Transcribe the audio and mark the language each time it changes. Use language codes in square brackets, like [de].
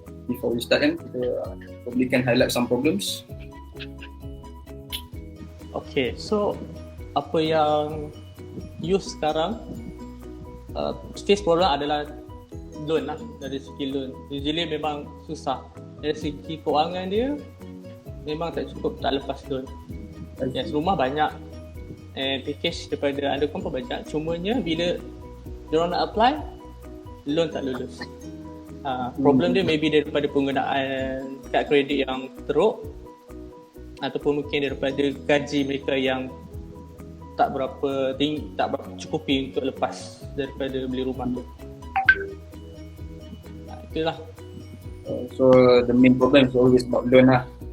[en] Before we start [ms] kan, kita [en] probably can highlight some problems. [ms] Okay, so apa yang youth sekarang face problem adalah loan lah, dari segi loan. Usually memang susah. Dari segi kewangan dia memang tak cukup, tak lepas loan. Yes, rumah banyak and package daripada undercom pun banyak. Cumanya bila diorang nak apply, loan tak lulus. Problem dia maybe daripada penggunaan kad kredit yang teruk, ataupun mungkin daripada gaji mereka yang tak berapa tinggi, tak berapa cukupi untuk lepas daripada beli rumah tu. Itulah. [en] So the main problem is always about loan lah.